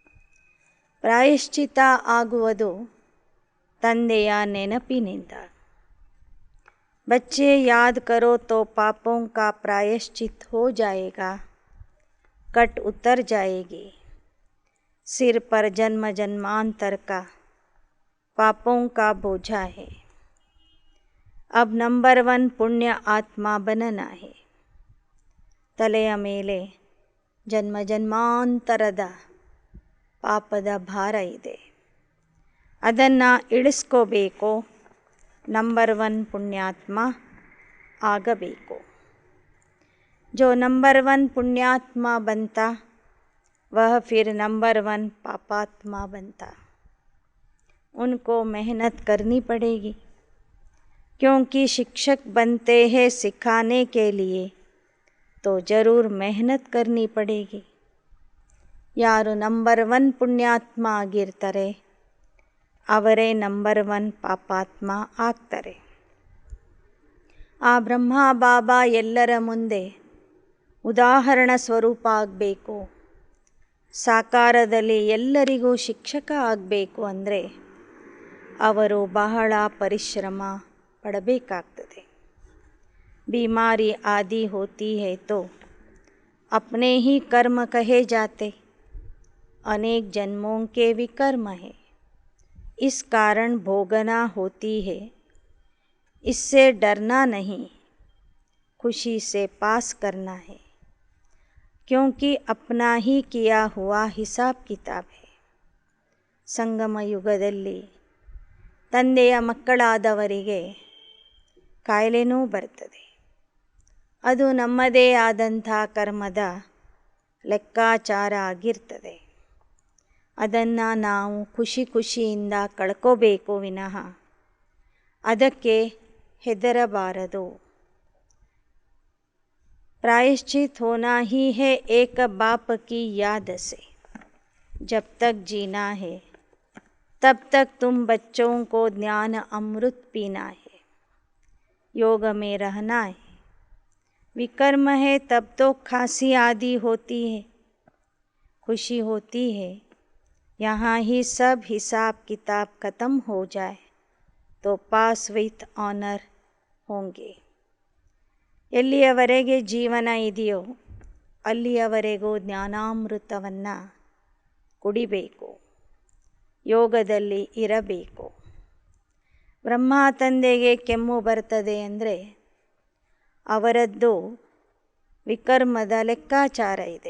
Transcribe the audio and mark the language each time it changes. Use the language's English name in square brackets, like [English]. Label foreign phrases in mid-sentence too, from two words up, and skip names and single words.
[Kannada] ಪ್ರಾಯಶ್ಚಿತ ಆಗುವುದು ತಂದೆಯ ನೆನಪಿನಿಂದ. [Hindi] बच्चे याद करो तो पापों का प्रायश्चित हो जाएगा, कट उतर जाएगी। सिर पर जन्म जन्मांतर का पापों का बोझा है। अब नंबर 1 पुण्य आत्मा बनना है। [Kannada] ತಲೆಯ ಮೇಲೆ ಜನ್ಮ ಜನ್ಮಾಂತರದ ಪಾಪದ ಭಾರ ಇದೆ, ಅದನ್ನು ಇಳಿಸ್ಕೋಬೇಕು. ನಂಬರ್ 1 ಪುಣ್ಯಾತ್ಮ ಆಗಬೇಕು. [Hindi] जो नंबर 1 पुण्यात्मा बनता वह फिर नंबर 1 पापात्मा बनता। उनको मेहनत करनी पड़ेगी, क्योंकि शिक्षक बनते हैं सिखाने के लिए, तो ज़रूर मेहनत करनी पड़ेगी। [Kannada] ಯಾರು ನಂಬರ್ 1 ಪುಣ್ಯಾತ್ಮ ಆಗಿರ್ತಾರೆ ಅವರೇ ನಂಬರ್ 1 ಪಾಪಾತ್ಮ ಆಗ್ತಾರೆ. ಆ ಬ್ರಹ್ಮ ಬಾಬಾ ಎಲ್ಲರ ಮುಂದೆ ಉದಾಹರಣ ಸ್ವರೂಪ ಆಗಬೇಕು. ಸಾಕಾರದಲ್ಲಿ ಎಲ್ಲರಿಗೂ ಶಿಕ್ಷಕ ಆಗಬೇಕು ಅಂದರೆ ಅವರು ಬಹಳ ಪರಿಶ್ರಮ ಪಡಬೇಕಾಗ್ತದೆ. [Hindi] बीमारी आदि होती है तो अपने ही कर्म कहे जाते, अनेक जन्मों के विकर्म है, इस कारण भोगना होती है। इससे डरना नहीं, खुशी से पास करना है, क्योंकि अपना ही किया हुआ हिसाब किताब है. [Kannada] ಸಂಗಮ ಯುಗದಲ್ಲಿ ತಂದೆಯ ಮಕ್ಕಳಾದವರಿಗೆ ಕಾಯಿಲೆನೂ ಬರ್ತದೆ. ಅದು ನಮ್ಮದೇ ಆದಂಥ ಕರ್ಮದ ಲೆಕ್ಕಾಚಾರ ಆಗಿರ್ತದೆ. ಅದನ್ನು ನಾವು ಖುಷಿಯಿಂದ ಕಳ್ಕೋಬೇಕು ವಿನಃ ಅದಕ್ಕೆ ಹೆದರಬಾರದು. [Hindi] प्रायश्चित होना ही है एक बाप की याद से। जब तक जीना है तब तक तुम बच्चों को ज्ञान अमृत पीना है, योग में रहना है. विकर्म है तब तो खांसी आदि होती है, खुशी होती है. यहाँ ही सब हिसाब किताब ख़त्म हो जाए तो [English] pass with honour [Hindi] होंगे. [Kannada] ಎಲ್ಲಿಯವರೆಗೆ ಜೀವನ ಇದೆಯೋ ಅಲ್ಲಿಯವರೆಗೂ ಜ್ಞಾನಾಮೃತವನ್ನು ಕುಡಿಬೇಕು, ಯೋಗದಲ್ಲಿ ಇರಬೇಕು. ಬ್ರಹ್ಮ ತಂದೆಗೆ ಕೆಮ್ಮು ಬರ್ತದೆ ಅಂದರೆ ಅವರದ್ದು ವಿಕರ್ಮದ ಲೆಕ್ಕಾಚಾರ ಇದೆ.